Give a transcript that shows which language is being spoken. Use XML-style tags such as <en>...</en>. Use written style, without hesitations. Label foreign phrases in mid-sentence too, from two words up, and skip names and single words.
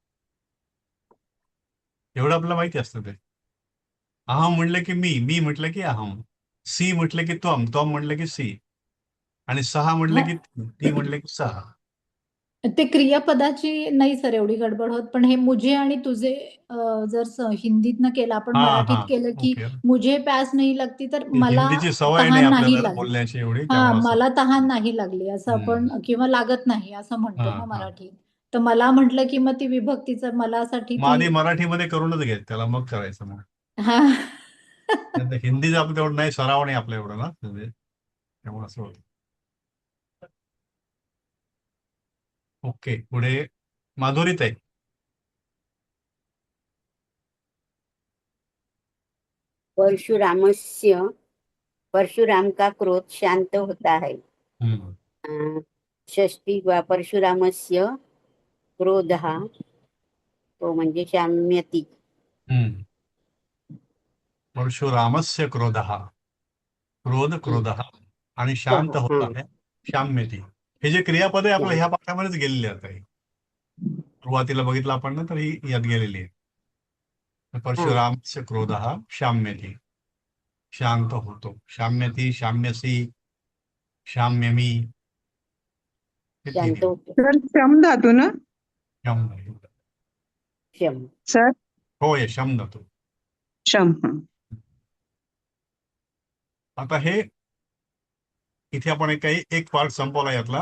<mr>एवढं आपल्याला माहिती असतं ते. अहम म्हटलं की मी म्हटलं की अहम, सी म्हटलं की त्वम म्हटलं की सी, आणि सहा म्हटलं की ती म्हटलं की सहा. ते क्रियापदाची नाही सर एवढी गडबड होत, पण हे मुझे आणि तुझे जर हिंदीतनं केलं, आपण हा मराठीत हा केलं की ओके.</mr> <hi>मुझे प्यास</hi> <mr>नाही</mr> <hi>लागती, तर</hi> <mr>ती मला हिंदीची सवय नाही तहान आपल्याला नाही लागली. बोलण्याची एवढी, हा, त्यामुळे असं. मला तहान नाही लागली असं आपण, हम्म. किंवा लागत नाही असं हा म्हणतो ना हा मराठीत. तर मला म्हटलं की मग ती विभक्तीचं मलासाठी मग ती आधी मराठीमध्ये करूनच घ्यायचं त्याला, मग करायचं मग. हा. नंतर हिंदीचं आपलं तेवढं नाही, सराव नाही आपल्या एवढं ना, म्हणजे त्यामुळे असं होतं. ओके, पुढे माधुरीत आहे.</mr> <hi>परशुरामस्य परशुराम का क्रोध शांत होता है। हम्म.</hi> <sa>षष्टी वा परशुरामस्य क्रोधः</sa> <mr>तो म्हणजे</mr> <sa>शाम्यती। हम्म. परशुरामस्य क्रोधः, क्रोध क्रोधः आणि</sa> <hi>शांत होता है</hi> <sa>शाम्यती.</sa> <mr>हे जे क्रियापद आहे आपलं ह्या पाठामध्येच गेलेले आता हे. सुरुवातीला बघितलं आपण ना, तर ही यात गेलेली आहे.</mr> <sa>परशुरामस्य क्रोधः शाम्यती,</sa> <mr>शांत होतो.</mr> <sa>शाम्यती, शाम्यसी, शाम्यमी, हे</sa> <mr>शांत तिन्ही. होतो। सर शम धातू ना शम. शम सर? हो, ये शम धातू. शम, हं. आता हे इथे आपण एक पाठ संपवला यातला.</mr>